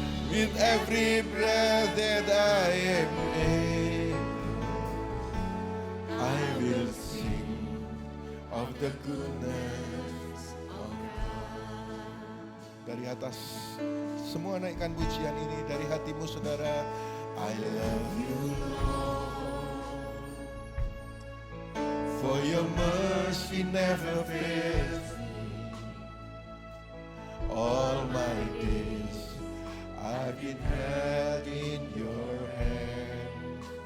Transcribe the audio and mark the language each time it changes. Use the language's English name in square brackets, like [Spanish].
[English] With every breath that I am able, I will sing of the goodness of God. [Indonesian] Dari atas semua naikkan pujian ini dari hatimu saudara. [English] I love you Lord, for your mercy never fails me. All my days I've been held in your hand.